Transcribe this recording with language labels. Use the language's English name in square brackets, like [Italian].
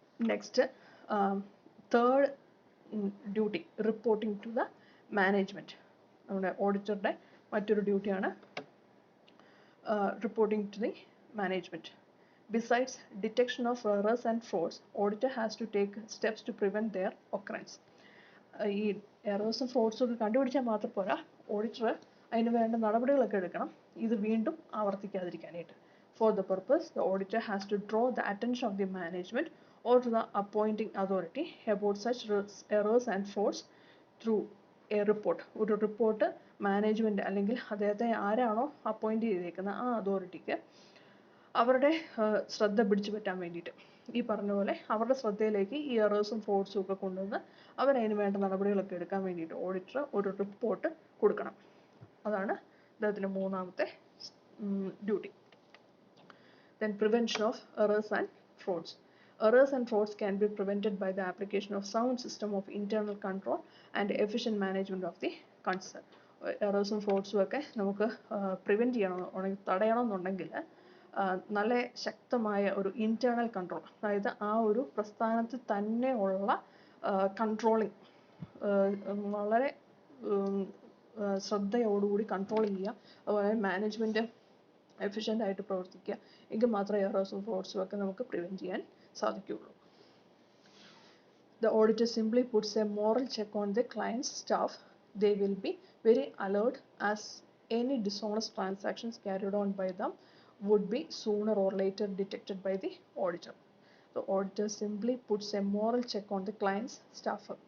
[English] Next third duty, reporting to the management. [Malayalam] നമ്മുടെ ഓഡിറ്ററുടെ മറ്റൊരു ഡ്യൂട്ടിയാണ് [English] Reporting to the management. Besides detection of errors and frauds, auditor has to take steps to prevent their occurrence. [Malayalam] ഈ എറേഴ്സും ഫ്രോഡ്സും ഒക്കെ കണ്ടുപിടിച്ചാൽ മാത്രം പോരാ, auditor അതിന് വേണ്ട നടപടികളൊക്കെ എടുക്കണം ഇത് വീണ്ടും ആവർത്തിക്കാതിരിക്കാനായിട്ട്. [English] For the purpose, the auditor has to draw the attention of the management or to the appointing authority about such errors and frauds through a report. [Malayalam] ഒരു റിപ്പോർട്ട് മാനേജ്മെൻറ്റ് അല്ലെങ്കിൽ അദ്ദേഹത്തെ ആരാണോ അപ്പോയിൻറ്റ് ചെയ്തേക്കുന്ന ആ അതോറിറ്റിക്ക് അവരുടെ ശ്രദ്ധ പിടിച്ചു പറ്റാൻ വേണ്ടിയിട്ട്, ഈ പറഞ്ഞ പോലെ അവരുടെ ശ്രദ്ധയിലേക്ക് ഈ എറേഴ്സും ഫ്രോഡ്സും ഒക്കെ കൊണ്ടുവന്ന് അവരതിന് വേണ്ട നടപടികളൊക്കെ എടുക്കാൻ വേണ്ടിയിട്ട് ഓഡിറ്റർ ഒരു റിപ്പോർട്ട് കൊടുക്കണം. അതാണ് അദ്ദേഹത്തിൻ്റെ മൂന്നാമത്തെ duty. [English] Then prevention of errors and frauds. Errors and frauds can be prevented by the application of sound system of internal control and efficient management of the concern. [Malayalam] എറേഴ്സും ഫ്രോഡ്സും ഒക്കെ നമുക്ക് പ്രിവെൻറ്റ് ചെയ്യണമെന്നുണ്ടെങ്കിൽ, തടയണമെന്നുണ്ടെങ്കിൽ നല്ല ശക്തമായ ഒരു ഇൻറ്റേർണൽ കൺട്രോൾ, അതായത് ആ ഒരു പ്രസ്ഥാനത്തിൽ തന്നെ ഉള്ള കൺട്രോളിങ് വളരെ ശ്രദ്ധയോടുകൂടി കൺട്രോൾ ചെയ്യുക. അതുപോലെ മാനേജ്മെൻറ്റ് എഫിഷ്യൻ്റ് ആയിട്ട് പ്രവർത്തിക്കുക. എങ്കിൽ മാത്രമേ എറേഴ്സും ഫ്രോഡ്സും ഒക്കെ നമുക്ക് പ്രിവെൻറ്റ് ചെയ്യാൻ സാധിക്കുകയുള്ളൂ. [English] The auditor simply puts a moral check on the client's staff. They will be very alert as any dishonest transactions carried on by them would be sooner or later detected by the auditor. The auditor simply puts a moral check on the client's staff.